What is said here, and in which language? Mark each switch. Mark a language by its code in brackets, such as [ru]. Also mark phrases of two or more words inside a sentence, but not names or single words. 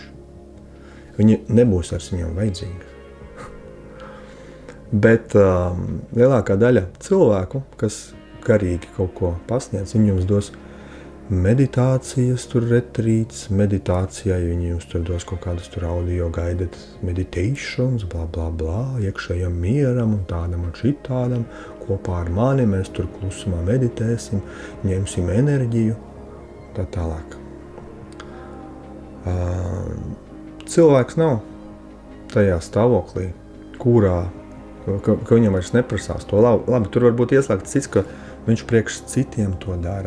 [lv] Viņi nebūs vairs viņam vajadzīgi. Bet lielākā daļa cilvēku, kas garīgi kaut ko pasniedz, viņi jums dos meditācijas, tur retrīts, meditācijai viņi jums tur dos kaut kādus tur [en] audio guided meditations, [lv] bla, bla, bla, iekšējam mieram un tādam un šitādam, kopā ar mani mēs tur klusumā meditēsim, ņemsim enerģiju, tā tālāk. Cilvēks nav tajā stāvoklī, kurā, ka viņam vairs neprasās to labi, tur varbūt ieslēgts cits, ka viņš priekš citiem to dara.